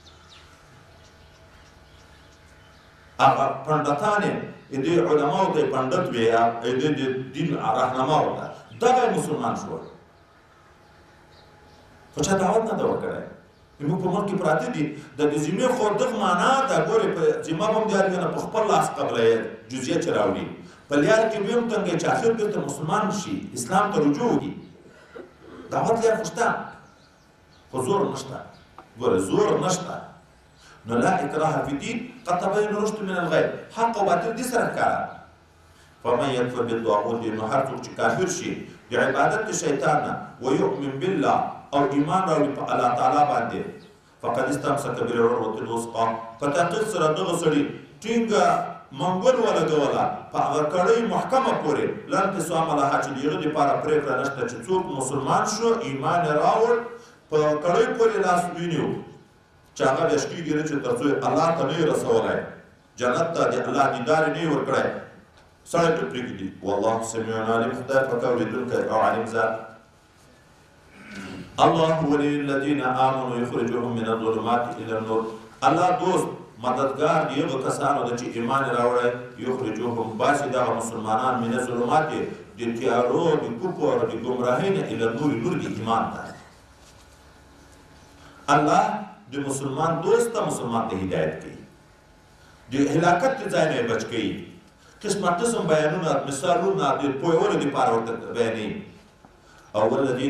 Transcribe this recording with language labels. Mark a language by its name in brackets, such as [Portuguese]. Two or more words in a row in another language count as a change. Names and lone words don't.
[Pashto] هغه پنډتان یې د علماو د پنډت وي یا د دین راهنما وه دغه مسلمان شول خو چا دعوت نه ده ورکړی موږ په ملک کې پراته دي د ذمې خو دغه معنا ده ګورې په ذمه به هم د هر یو نه په خپل لاس قبله جزیه چې راوړي په لیار کې به هم تنګی چې اخر بېرته مسلمان شي اسلام ته رجوع وکړي دعوت لار خو شته خو زور نشته ګوره زور نشته نو [Arabic] لا اکراه فی دین قد تبین الرشد من الغی [Pashto] حق او باطل دې سره ښکاره [Arabic] فمن یکفر بالطاغوت [Pashto] نو هر څوک چې کافر شي د عبادت د شیطان نه [Arabic] ویؤمن بالله [Pashto] او ایمان راوړي په الله تعالی باندې [Arabic] فقد استمسک بالعروة الوثقی [Pashto] په تحقیق سره دغه سړي ټینګه منګول ولګوله په هغه کړۍ محکمه پورې [Arabic] لا انفصام لها [Pashto] چې د هغه دپاره پرېکړه نشته چې څوک مسلمان شو ایمان یې راوړ په کړۍ پورې لاس ونیو چې هغه بیا شکېږي نه چې تر څو الله ته نه یې رسولی جنت ته د الله دیدار یې نه یې ورکړی سړی پرې پرېږدي [Arabic] والله سمیع علیم [Pashto] خدای پاک اورېدونکی او علیم ذات [Arabic] الله ولي الذين آمنوا يخرجهم من الظلمات الى النور [Pashto] الله دوست مددگار دی هغه کسانو چې ایمان راوړی یخرجهم باسي دغه مسلمانان [Arabic] من الظلمات [Pashto] د تیارو د کفر د ګمراهۍ نه [Arabic] الى النور [Pashto] نور د ایمان ته الله د مسلمان دوست ته مسلمان ته هدایت کوي د هلاکت ځای نه بچ کوي قسم قسم بیانونه مثالونه د پوهولو دپاره ورته بیانوي او والذین